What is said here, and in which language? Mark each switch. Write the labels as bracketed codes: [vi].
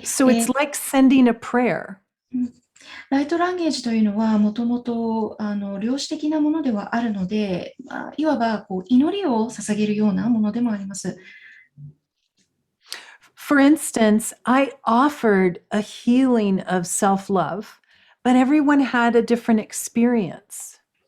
[en] So it's like sending a prayer. [ja] ライトランゲージというのはもともと量子的なものではあるので、いわば祈りを捧げるようなものでもあります。 [en] For instance, I offered a healing of self-love, but everyone had a different experience.